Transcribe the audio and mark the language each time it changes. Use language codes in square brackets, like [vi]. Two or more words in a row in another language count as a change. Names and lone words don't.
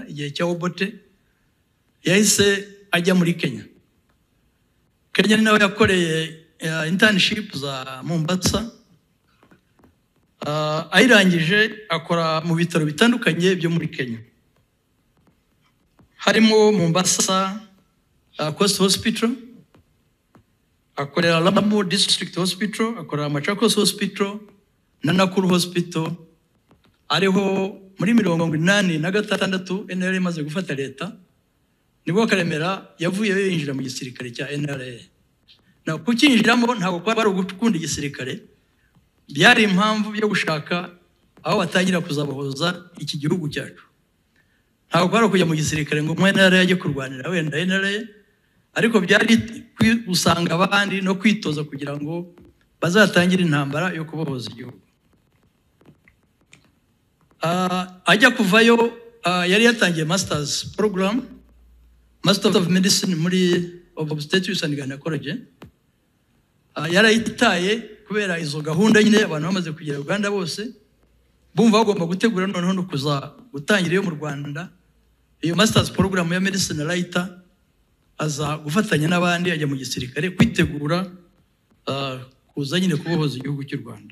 [rw] Igihe cya Obote yahise ajya muri Kenya. Kenya ni nawe yakoreye internship za Mombasa. Ayirangije akora mu bitaro bitandukanye byo muri Kenya. Harimo Mombasa Coast Hospital, akorera Lamu District Hospital, akorera Machakos Hospital na Nakuru Hospital. Ariho muri 86 NRA imaze gufata leta nibwo Karamera yavuye yinjira mu gisirikare cya NRA. Na kukinjiramo ntabwo kwari ugukunda igisirikare, byari impamvu yo gushaka aho batangira kuzabahoza iki gihugu cyacu. Ntabwo kwari kujya mu gisirikare ngo mu NRA yajye kurwanira wenda NRA, ariko byari usanga abandi no kwitoza kugira ngo bazatangire intambara yo kubohoza igihugu. Ajya kuvayo yari yatangiye [en] masters program, Master of Medicine [rw] muri [en] Obstetrics and Gynecology. [rw] Yarayitaye kubera izo gahunda nyine abantu bamaze kugera Uganda bose bumva bagomba gutegura noneho no kuza gutangira yo mu Rwanda. Iyo [en] masters program [rw] ya [en] medicine writer [rw] aza gufatanya n'abandi ajya mu gisirikare kwitegura kuza nyine kubohoza igihugu cy'u Rwanda.